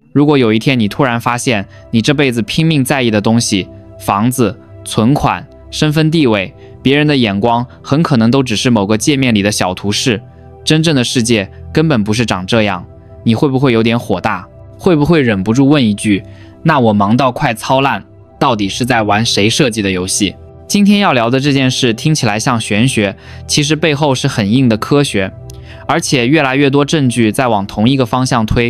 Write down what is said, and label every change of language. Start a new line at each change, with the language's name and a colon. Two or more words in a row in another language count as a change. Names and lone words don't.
Chinese: 如果有一天你突然發現，你這輩子拼命在意的東西，房子、存款、身份地位，別人的眼光很可能都只是某個界面裡的小圖示，真正的世界根本不是長這樣，你會不會有點火大？會不會忍不住問一句，那我忙到快操爛，到底是在玩誰設計的遊戲？今天要聊的這件事听起來像玄學，其實背後是很硬的科學，而且越來越多證據在往同一個方向推。